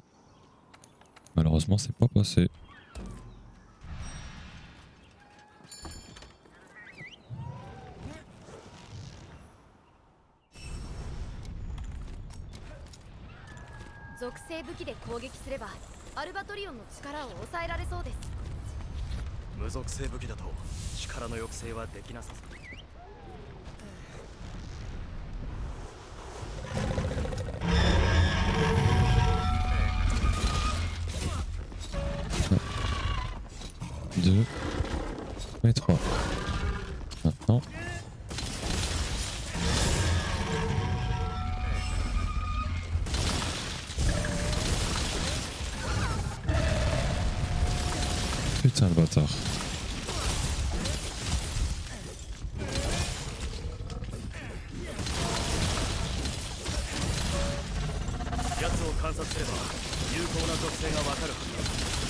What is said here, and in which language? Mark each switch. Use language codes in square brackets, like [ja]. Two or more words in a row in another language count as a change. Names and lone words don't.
[fr] Malheureusement, c'est pas passé. [ja] Zokusei 武器で攻撃すればアルバトリオンの力を抑えられそうです。無属性武器だと力の抑制はできなさそう。 [fr] Deux et trois. Maintenant. Putain le bâtard. [ja] 奴を観察すれば有効な属性がわかるはずだ。